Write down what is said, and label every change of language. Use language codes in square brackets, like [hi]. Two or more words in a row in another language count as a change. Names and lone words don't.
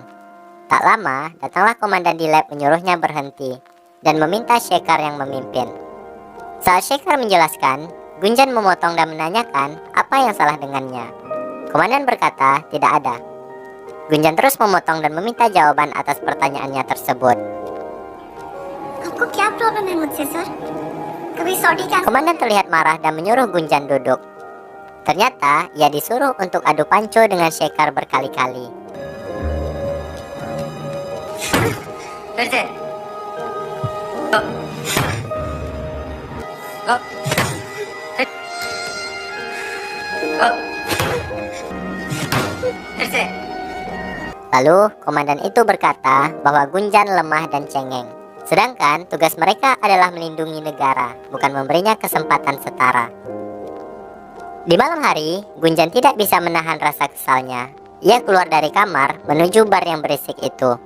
[id] Tak lama, datanglah Komandan Dilep menyuruhnya berhenti dan meminta Shekhar yang memimpin. Saat Shekhar menjelaskan, Gunjan memotong dan menanyakan apa yang salah dengannya. Komandan berkata, tidak ada. Gunjan terus memotong dan meminta jawaban atas pertanyaannya tersebut. [hi] आपको क्या प्रॉब्लम है मुझसे सर? कभी सॉरी क्या? [id] Komandan terlihat marah dan menyuruh Gunjan duduk. Ternyata ia disuruh untuk adu panco dengan Shekhar berkali-kali. [hi] फिर से Oh. Oh. Oh. फिर से [id] Lalu komandan itu berkata bahwa Gunjan lemah dan cengeng. Sedangkan tugas mereka adalah melindungi negara, bukan memberinya kesempatan setara. Di malam hari, Gunjan tidak bisa menahan rasa kesalnya. Ia keluar dari kamar menuju bar yang berisik itu.